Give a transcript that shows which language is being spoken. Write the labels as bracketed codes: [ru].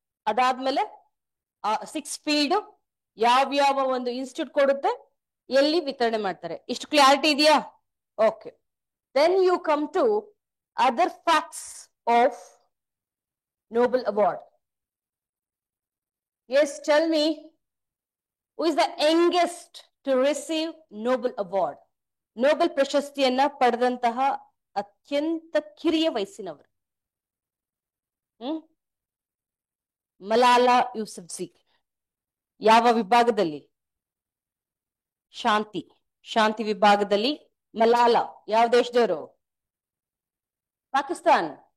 [kn] ಅದಾದ್ಮೇಲೆ 6 ಫೀಲ್ಡ್ ಯಾವ ಒಂದು ಇನ್ಸ್ಟಿಟ್ಯೂಟ್ ಕೊಡುತ್ತೆ, ಎಲ್ಲಿ ವಿತರಣೆ ಮಾಡ್ತಾರೆ, ಇಷ್ಟು ಕ್ಲಾರಿಟಿ ಇದೆಯಾ? [en] Okay, then you come to other facts of Nobel award. Yes, tell me, who is the youngest to receive Nobel Award? [kn] Nobel ಪ್ರಶಸ್ತಿಯನ್ನ ಪಡೆದಂತಹ ಅತ್ಯಂತ ಕಿರಿಯ ವಯಸ್ಸಿನವರು. ಮಲಾಲಾ ಯೂಸುಫ್ಜಿ. ಯಾವ ವಿಭಾಗದಲ್ಲಿ? ಶಾಂತಿ ವಿಭಾಗದಲ್ಲಿ ಮಲಾಲಾ ಯಾವ ದೇಶದವರು? ಪಾಕಿಸ್ತಾನ್.